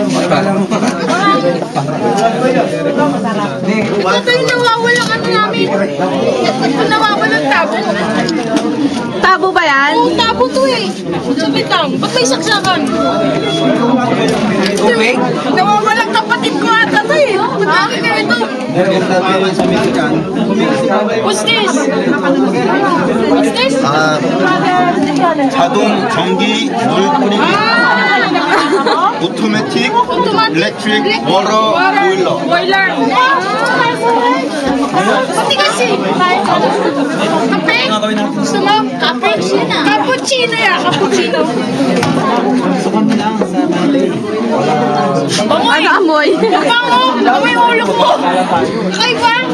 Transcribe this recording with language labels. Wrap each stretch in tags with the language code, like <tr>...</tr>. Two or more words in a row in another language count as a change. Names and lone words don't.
<tl>Ito yung nawawalang ano namin. Ito nawawalang tabo. Tabo ba yan? Oo, tabo to eh. Sabit lang. Ba't may saksakan? Tubig? Nawawalang kapatid ko ata to eh. Ba't lagi ka ito?</tl> <en>What's this? What's this?</en> <ko>자동 전기 물 뿌리기</ko> <en>automatic electric water boiler</en> <tl>Boiler. Pati kasi. Kape? Gusto mo? Kape? Cappuccino yan. Cappuccino. Ano amoy? Bango! Bango yung ulo mo! Kakaiba?</tl>